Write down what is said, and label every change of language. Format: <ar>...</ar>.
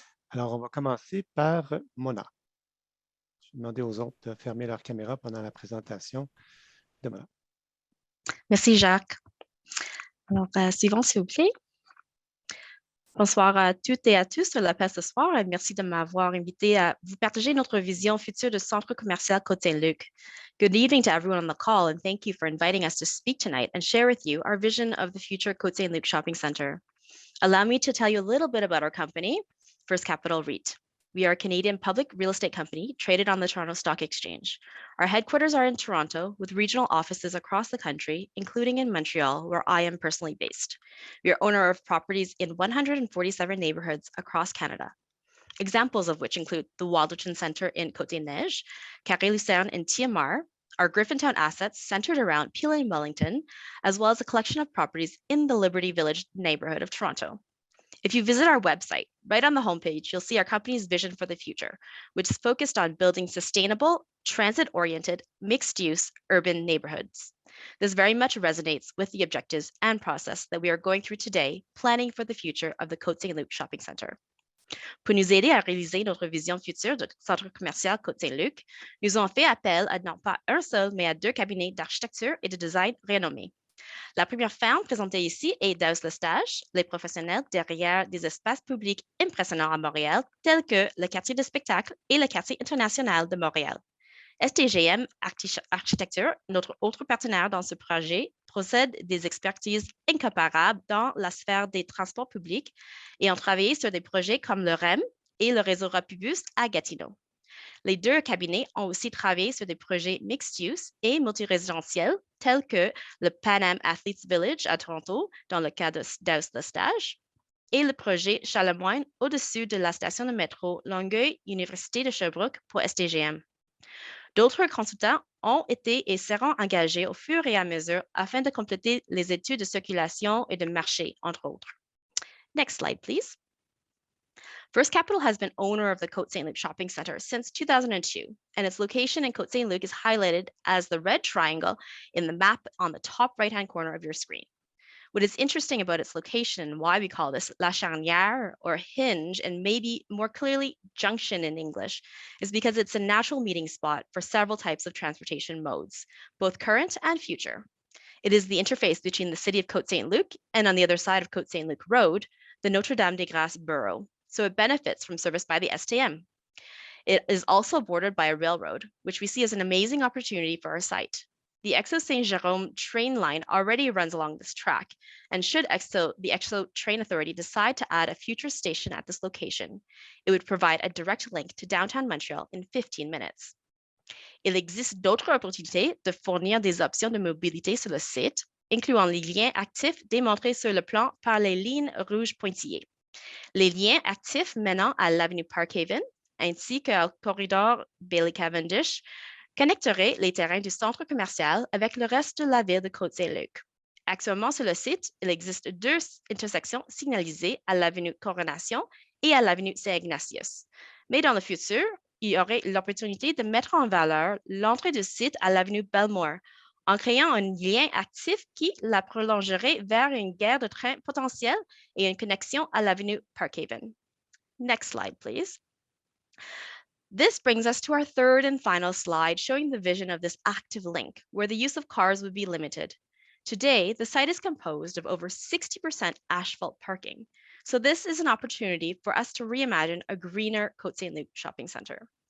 <fr>Alors, on va commencer par Mona. Je vais demander aux autres de fermer leur caméra pendant la présentation de Mona. Merci, Jacques. Alors, suivant, s'il vous plaît. Bonsoir à toutes et à tous sur la place ce soir. Merci de m'avoir invité à vous partager notre vision future du centre commercial Côte Saint-Luc.</fr> <en>Good evening to everyone on the call, and thank you for inviting us to speak tonight and share with you our vision of the future Côte Saint-Luc Shopping Center. Allow me to tell you a little bit about our company, First Capital REIT. We are a Canadian public real estate company traded on the Toronto Stock Exchange. Our headquarters are in Toronto with regional offices across the country, including in Montreal, where I am personally based. We are owner of properties in 147 neighborhoods across Canada. Examples of which include the Waldorton Centre in Côte-des-Neiges, Carré Lucerne in TMR, our Griffintown assets centered around Peel and Wellington, as well as a collection of properties in the Liberty Village neighborhood of Toronto. If you visit our website, right on the homepage, you'll see our company's vision for the future, which is focused on building sustainable, transit-oriented, mixed-use urban neighborhoods. This very much resonates with the objectives and process that we are going through today, planning for the future of the Côte Saint-Luc Shopping Center.</en> <fr>Pour nous aider à réaliser notre vision future du centre commercial Côte Saint-Luc, nous avons fait appel à non pas un seul, mais à deux cabinets d'architecture et de design renommés. La première firme présentée ici est Daus Le Stage, les professionnels derrière des espaces publics impressionnants à Montréal, tels que le quartier de spectacle et le quartier international de Montréal. STGM Architecture, notre autre partenaire dans ce projet, possède des expertises incomparables dans la sphère des transports publics et ont travaillé sur des projets comme le REM et le réseau Rapidbus à Gatineau. Les deux cabinets ont aussi travaillé sur des projets mixed-use et multirésidentiels tels que le Pan Am Athletes Village à Toronto dans le cadre de Daus Le Stage et le projet Charlemagne au-dessus de la station de métro Longueuil, Université de Sherbrooke pour STGM. D'autres consultants ont été et seront engagés au fur et à mesure afin de compléter les études de circulation et de marché, entre autres.</fr> <en>Next slide, please. First Capital has been owner of the Côte Saint-Luc shopping center since 2002, and its location in Côte Saint-Luc is highlighted as the red triangle in the map on the top right-hand corner of your screen. What is interesting about its location and why we call this</en> <fr>la charnière</fr> <en>or hinge, and maybe more clearly junction in English, is because it's a natural meeting spot for several types of transportation modes, both current and future. It is the interface between the city of Côte Saint-Luc and on the other side of Côte Saint-Luc Road, the Notre-Dame-des-Grâces borough, so it benefits from service by the STM. It is also bordered by a railroad, which we see as an amazing opportunity for our site. The Exo Saint-Jérôme train line already runs along this track, and should the Exo Train Authority decide to add a future station at this location, it would provide a direct link to downtown Montreal in 15 minutes.</en> <fr>Il existe d'autres opportunités de fournir des options de mobilité sur le site, incluant les liens actifs démontrés sur le plan par les lignes rouges pointillées. Les liens actifs menant à l'avenue Park Haven, ainsi qu'au corridor Quartier Cavendish, connecterait les terrains du centre commercial avec le reste de la ville de Côte Saint-Luc. Actuellement, sur le site, il existe 2 intersections signalisées à l'avenue Coronation et à l'avenue Saint-Ignatius. Mais dans le futur, il y aurait l'opportunité de mettre en valeur l'entrée du site à l'avenue Belmore en créant un lien actif qui la prolongerait vers une gare de train potentielle et une connexion à l'avenue Park Haven.</fr> <en>Next slide, please. This brings us to our third and final slide showing the vision of this active link where the use of cars would be limited. Today, the site is composed of over 60% asphalt parking. So this is an opportunity for us to reimagine a greener Côte Saint-Luc shopping center.</en>